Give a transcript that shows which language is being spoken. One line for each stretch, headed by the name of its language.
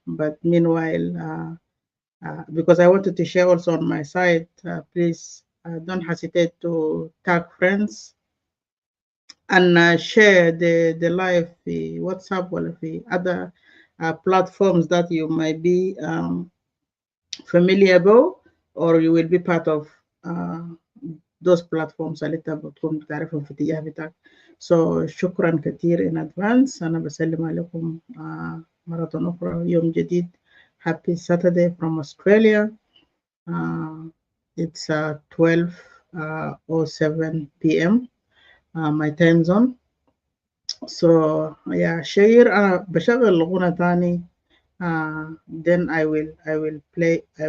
English: But meanwhile, because I wanted to share also on my site, please don't hesitate to tag friends and share the live WhatsApp or the other platforms that you might be familiar with, or you will be part of those platforms a little bit from
Arabic: تعرفهم في اتجاه بتاعك.
English: So
Arabic: شكرا كثير
English: in advance.
Arabic: أنا بسلم عليكم مرة أخرى يوم جديد.
English: Happy Saturday from Australia. It's 12:07 p.m. My time zone. So yeah, share.
Arabic: بشغل غنى تاني.
English: Then I will play.